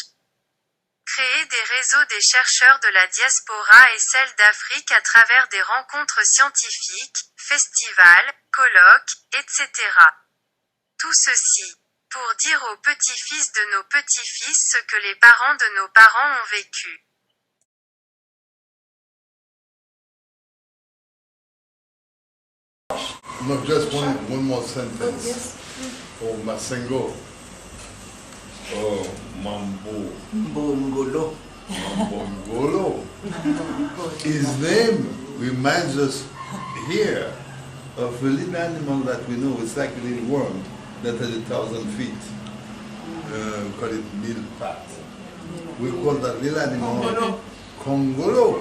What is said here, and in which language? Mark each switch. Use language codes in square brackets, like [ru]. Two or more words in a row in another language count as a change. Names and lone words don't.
[fr] Créer des réseaux des chercheurs de la diaspora et celle d'Afrique à travers des rencontres scientifiques, festivals, colloques, etc. Tout ceci pour dire aux petits-fils de nos petits-fils ce que les parents de nos parents ont vécu. [en] No, just one more sentence. Oh, Masengo. Oh, Mambo. Bongolo. Mambongolo. His name reminds us here of a little animal that we know. It's like a little worm that has 1,000 feet. We call it milpat. We call that little animal Congolo.